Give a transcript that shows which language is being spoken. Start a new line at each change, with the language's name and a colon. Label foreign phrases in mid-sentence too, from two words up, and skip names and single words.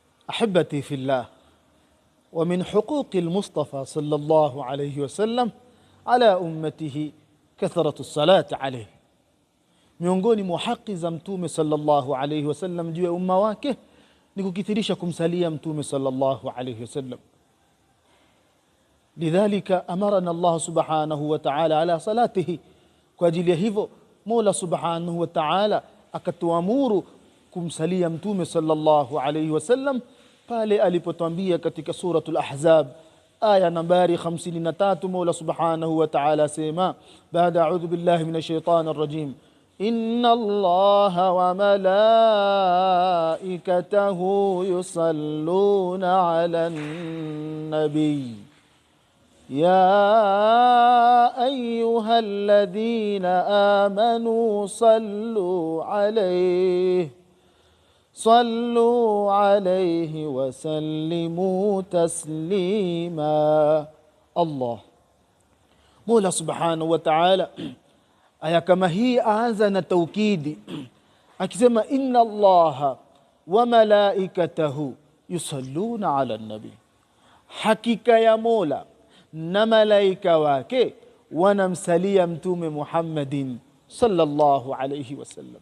Arabic: أحبتي في الله، ومن حقوق المصطفى صلى الله عليه وسلم على أمته كثرة الصلاة عليه.
Swahili: miongoni mwa haki za mtume
Arabic: صلى الله عليه وسلم
Swahili: juu ya umma wake ni kukithirisha kumsalia mtume
Arabic: صلى الله عليه وسلم. لذلك أمرنا الله سبحانه وتعالى على صلاته,
Swahili: kwa ajili ya hivyo Mola
Arabic: subhanahu وتعالى
Swahili: akatuamuru kumsalia mtume
Arabic: صلى الله عليه وسلم
Swahili: pale alipotuambia katika suratul Ahzab aya nambari 53, Mola
Arabic: سبحانه وتعالى
Swahili: sema baada
Arabic: أعوذ بالله من الشيطان الرجيم إن الله و ملائكته يصلون على النبي يا أيها الذين آمنوا صلوا عليه وسلموا تسليما.
Swahili: Allah Mola
Arabic: سبحانه وتعالى
Swahili: aya kama hii aanza na taukidi akisema
Arabic: إن الله وملائكته يصلون على النبي,
Swahili: hakika ya Mola na malaika wake wanamsalia mtume Muhammadin
Arabic: صلى الله عليه وسلم.